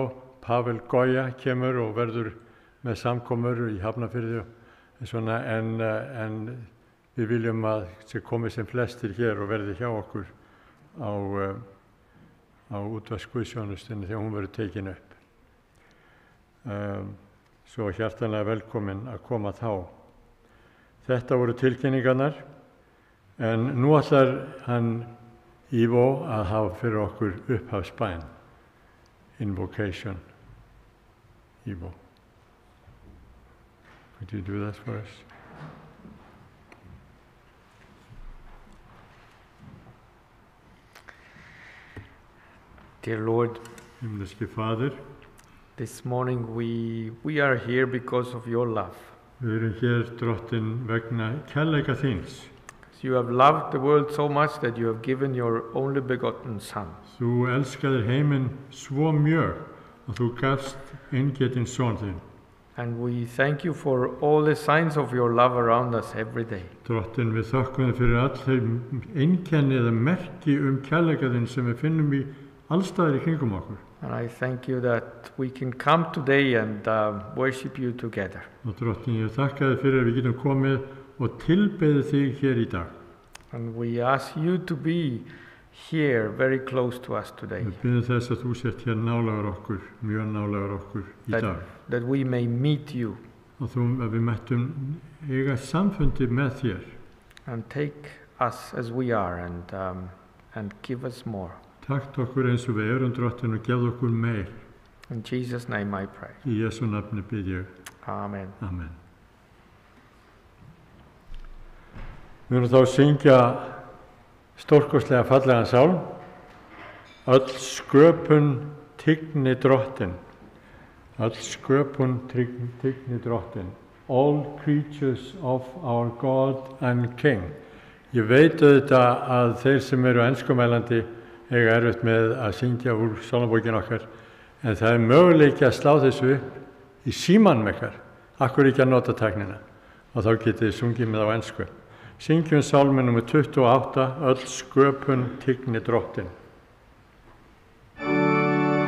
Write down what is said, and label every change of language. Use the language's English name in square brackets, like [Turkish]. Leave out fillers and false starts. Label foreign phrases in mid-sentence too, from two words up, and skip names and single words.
[Icelandic] Pavel Goya kemur og verður með samkomur í Hafnarfirði en við viljum að komi sem flestir hér og verði hjá okkur á útvarpsguðsþjónustunni þegar hún verður tekin upp. Svo hjartanlega velkomin að koma þá. Þetta voru tilkynningarnar en nú ætlar hann Ivo að hafa fyrir okkur upphafsbæn. [English] Invocation. Ivo. Could you do that for us? Dear Lord, [Danish] Himmelske Fader, [English] this morning we are here because of your love. [Icelandic] Við erum hér drottin vegna kærleika þíns. [English] You have loved the world so much that you have given your only begotten Son. [Icelandic] Þú elskaðir heiminn svo mjög og þú gafst eingetinn son þinn. [English] And we thank you for all the signs of your love around us every day. [Icelandic] Drottin, við þökkum þér fyrir all þeim einkenni eða merki kærleika þinn sem við finnum í allstaðar í kringum okkur. [English] And I thank you that we can come today and worship you together. [Icelandic] Og drottin, ég þakka þér fyrir að við getum komið og tilbeðið þig hér í dag. [English] And we ask you to be here very close to us today. [Icelandic] Við biðjum þess að þú sért hér nálægur okkur, mjög nálægur okkur í dag. [English] That we may meet you. [Icelandic] Og að við mættum eiga samfundi með þér. [English] And take us as we are and give us more. [Icelandic] Takt okkur eins og við erum drottin og gefðu okkur meir. [English] In Jesus' name I pray. [Icelandic] Í Jesú nafni bið ég. [English] Amen. [Icelandic] Amen. Við erum þá að syngja stórkostlega fallegan sálm. Öll sköpun tigni drottin. Öll sköpun tigni drottin. All creatures of our God and King. Ég veit auðvitað að þeir sem eru enskumælandi eiga erfitt með að syngja úr sálmabókin okkar, en það er möguleiki að slá þessu upp í símanum ykkar. Akkur ekki að nota tæknina og þá getið þið sungið með á ensku. Syngjum sálminn númer 28, öll sköpun tigni drottin.